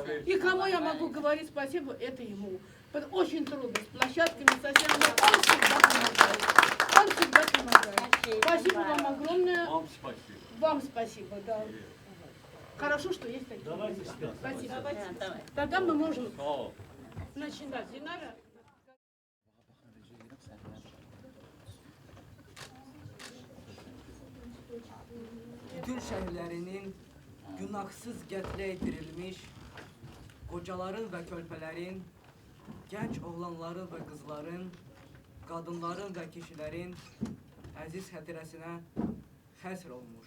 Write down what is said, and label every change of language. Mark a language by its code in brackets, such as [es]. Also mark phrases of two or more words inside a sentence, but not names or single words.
[ru] И кому я могу говорить спасибо, это ему. Очень трудно, с площадками совсем, но он всегда помогает. Спасибо вам огромное. Вам спасибо. Вам спасибо, да. Хорошо, что есть такие. Давайте Спасибо. Давай. Тогда мы можем [az] Sağ ol. [ru] начинать. Динара. [az] Bütün şəhərlərinin günahsız qətlə yetirilmiş qocaların və körpələrin, gənc oğlanların və qızların, qadınların və kişilərin əziz xətirəsinə həsr olmuş.